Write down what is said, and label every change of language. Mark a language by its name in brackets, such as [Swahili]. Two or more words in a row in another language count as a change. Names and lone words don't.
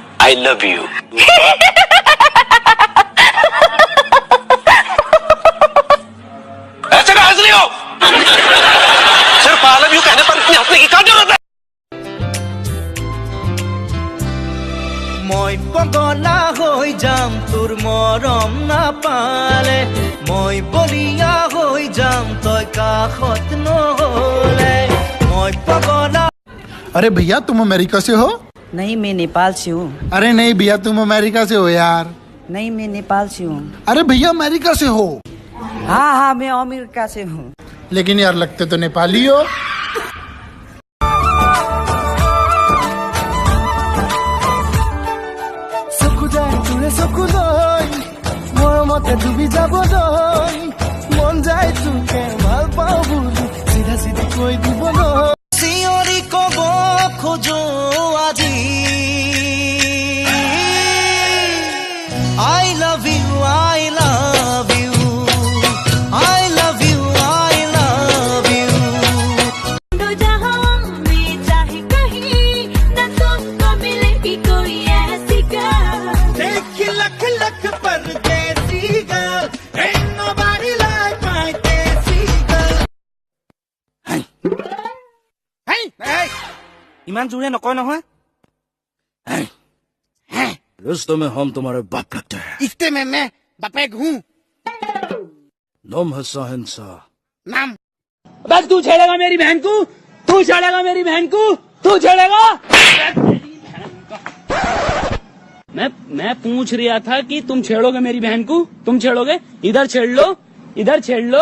[English] I love you. [Hindi] ऐसे का हंस रही हो? सिर्फ [English] I love you [Hindi] कहने पर इतनी हंसने की क्या जरूरत है? [Assamese] মই পগলা হৈ যাম তোৰ মৰম নাপালে, মই বলিয়া হৈ যাম তই কাষত নহলে, মই পগলা। [Hindi] अरे भैया तुम अमेरिका से हो? नहीं, मैं नेपाल से हूँ। अरे नहीं भैया तुम अमेरिका से हो यार। नहीं, मैं नेपाल से हूँ। अरे भैया अमेरिका से हो? हाँ हाँ, मैं अमेरिका से हूँ। लेकिन यार लगते तो नेपाली हो। [Assamese] মৰমতে ডুবি যাবলৈ মন যায় তোকে ভাল পাওঁ বুলি চিধা চিধি কৈ দিবলৈ চিঞৰি কব খোজো আজি [English] I love you, I love you, I love you, [Assamese] I love you। [Hindi] तो जहां में चाहे कहीं न तुमको मिलेगी कोई ऐसी girl। देख लख लख परदेसी [English] girl, ain't nobody like my desi girl। [Assamese] ইমান জোৰে নকয় নহয়। [Hindi] रिश्ते में हम तुम्हारे बाप लगते हैं। रिश्ते में मैं बापेक हूँ। नाम है साहिंसा। नाम बस तू छेड़ेगा मेरी बहन को, तू छेड़ेगा मेरी बहन को, तू छेड़ेगा। मैं पूछ रहा था कि तुम छेड़ोगे मेरी बहन को, तुम छेड़ोगे? इधर छेड़ लो, इधर छेड़ लो।